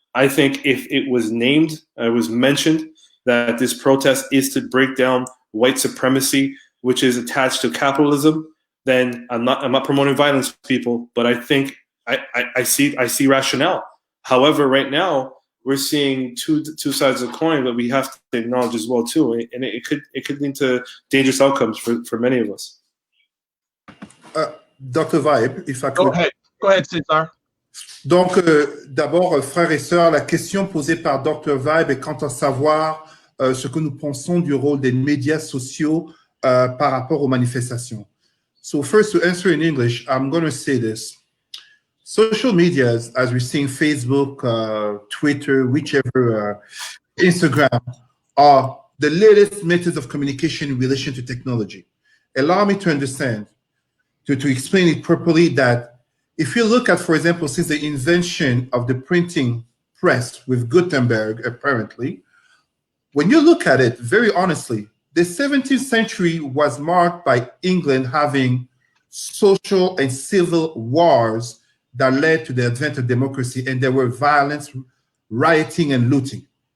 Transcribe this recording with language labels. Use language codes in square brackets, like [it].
[en] I think if it was mentioned that this protest is to break down white supremacy, which is attached to capitalism, then I'm not promoting violence, people, but I think I see rationale. However, right now we're seeing two sides of the coin that we have to acknowledge as well too, and it could lead to dangerous outcomes for many of us. Dr. Vibe, if I could. Go ahead, Cesar. [fr] Donc, d'abord, frères et sœurs, la question posée par Dr. Vibe est quant à savoir ce que nous pensons du rôle des médias sociaux par rapport aux manifestations. [en] So first, to answer in English, I'm going to say this. Social medias, as we're seeing Facebook, Twitter, whichever, Instagram, are the latest methods of communication in relation to technology. Allow me to understand, to explain it properly, that if you look at, for example, since the invention of the printing press with Gutenberg, apparently, when you look at it, very honestly, the 17th century was marked by England having social and civil wars that led to the advent of democracy, and there were violence, rioting, and looting.